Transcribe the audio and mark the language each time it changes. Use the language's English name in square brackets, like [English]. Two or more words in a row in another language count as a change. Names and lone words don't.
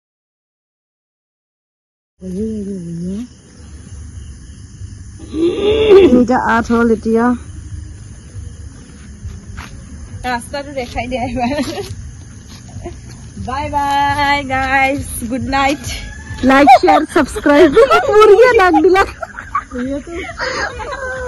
[Assamese] এটা 8 হল এতিয়া ৰাস্তাটো দেখাই দিয়া [English] bye bye guys good night like share subscribe [Assamese] মুরগি ডাক দিলা